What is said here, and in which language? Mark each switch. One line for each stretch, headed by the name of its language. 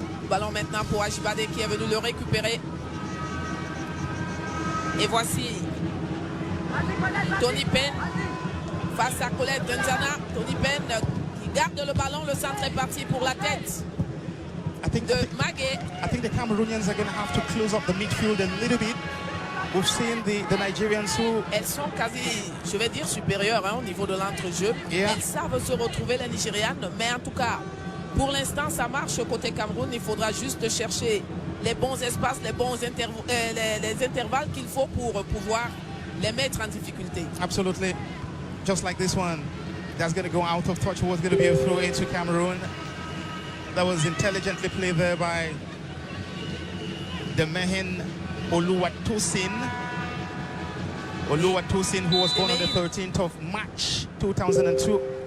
French: Ballon maintenant pour Ajibade qui est venu le récupérer. Et voici Tony Penn face à Colette Nzana. Tony Penn qui garde le ballon. Le centre est parti pour la tête de Magué.
English: I think the Cameroonians are going to have to close up the midfield a little bit. We've seen the Nigerians who...
French: Elles sont quasi, je vais dire, supérieures au niveau de l'entrejeu.
English: Yeah.
French: Elles savent se retrouver, les Nigérianes. Mais en tout cas, pour l'instant, ça marche côté Cameroun. Il faudra juste chercher les bons espaces, les bons les intervalles qu'il faut pour pouvoir les mettre en difficulté.
English: Absolutely. Just like this one. That's going to go out of touch. Was going to be a throw into Cameroon. That was intelligently played there by Demehen Oluwatosin. Oluwatosin, who was born on the 13th of March 2002.